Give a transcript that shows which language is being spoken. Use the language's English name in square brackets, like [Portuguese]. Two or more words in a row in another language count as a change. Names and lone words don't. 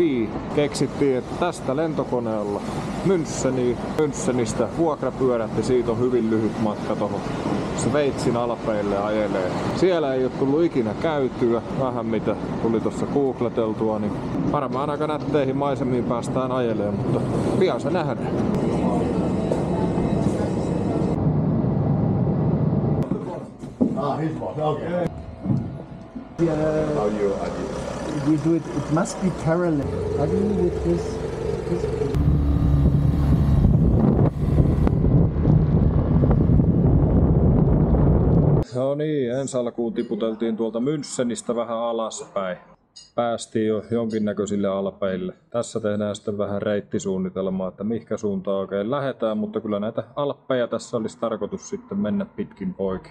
[Finnish] Keksittiin, että tästä lentokoneella Münchenistä vuokrapyörätti, siitä on hyvin lyhyt matka tohon Sveitsin Alpeille ajelee. Siellä ei ole tullut ikinä käytyä. Vähän mitä tuli tuossa googleteltua, niin varmaan aika nätteihin maisemiin päästään ajelemaan, mutta pian se nähdään. [English] Okay. We do it. It must be parallel. Ugly with this. [Finnish] No niin, ensi alkuun tiputeltiin tuolta Münchenistä vähän alaspäin. Päästiin jo jonkinnäköisille alpeille. Tässä tehdään sitten vähän reittisuunnitelmaa, että mihinkä suuntaan oikein lähdetään, mutta kyllä näitä alppeja tässä olisi tarkoitus sitten mennä pitkin poikin.